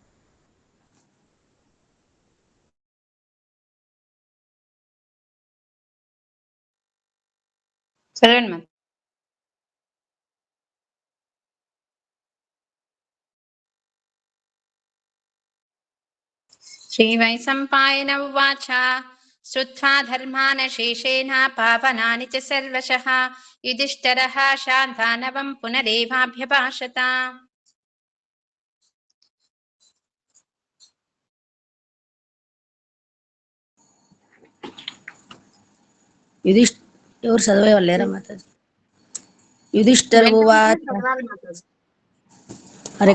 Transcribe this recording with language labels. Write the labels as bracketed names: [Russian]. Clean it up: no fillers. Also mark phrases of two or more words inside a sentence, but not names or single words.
[Sanskrit] चरणमत् श्रीवैशम्पायन उवाच श्रुत्वा धर्मान् शेषेण पावनानि च सर्वशः युधिष्ठिरः शान्तानवं पुनरेवाभ्यभाषत। [Telugu] ఎవరు చదివే వాళ్ళు లేరా మాతాజీ? [Sanskrit] యుధిష్ఠిర ఉవాచ హరే